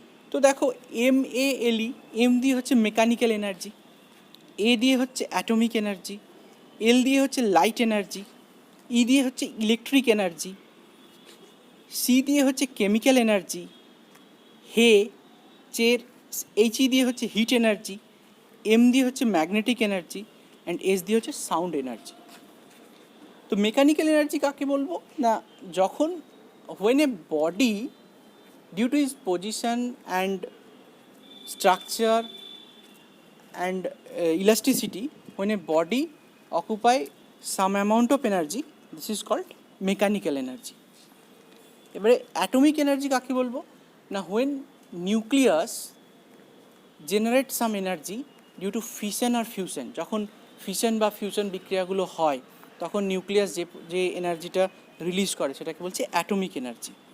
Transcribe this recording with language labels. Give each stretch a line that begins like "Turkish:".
Bangla: তো দেখো MALE, M দিয়ে হচ্ছে মেকানিক্যাল এনার্জি, এ দিয়ে হচ্ছে অ্যাটমিক এনার্জি, এল দিয়ে হচ্ছে লাইট এনার্জি, ই দিয়ে হচ্ছে ইলেকট্রিক এনার্জি, সি দিয়ে হচ্ছে কেমিক্যাল এনার্জি, হে চের HE দিয়ে হচ্ছে হিট এনার্জি, এম দিয়ে হচ্ছে ম্যাগনেটিক এনার্জি, অ্যান্ড এস দিয়ে হচ্ছে সাউন্ড এনার্জি। তো মেকানিক্যাল এনার্জি কাকে বলবো না, যখন
English: when a body due to its position and structure and elasticity, when a body occupy some amount of energy, this is called mechanical energy.
Bangla: এবারে atomic energy কাকে বলবো না,
English: when nucleus generate some energy due to fission or fusion,
Bangla: যখন fission বা fusion বিক্রিয়াগুলো হয় তখন nucleus যে এনার্জিটা রিলিজ করে সেটাকে বলছে অ্যাটমিক এনার্জি।